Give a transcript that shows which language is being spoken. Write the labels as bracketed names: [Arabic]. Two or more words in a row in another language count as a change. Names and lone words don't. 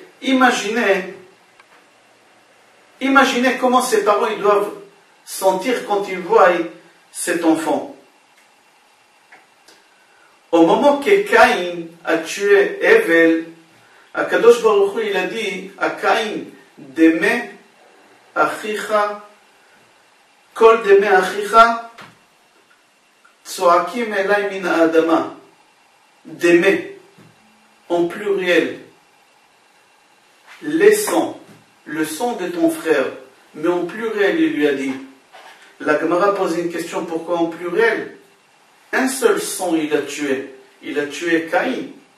[French] Imaginez comment ces parents ils doivent sentir quand il voit cet enfant. Au moment que Caïn a tué Hevel, [Hebrew] הקדוש ברוך הוא, [French] il a dit à Caïn, [Hebrew] דמי אחיך, קול דמי אחיך, צועקים אלי מן האדמה. [French] Deme, en pluriel, les sangs, le sang de ton frère, mais en pluriel, il lui a dit. La Gemara pose une question, pourquoi en pluriel? Un seul sang il a tué Caïn.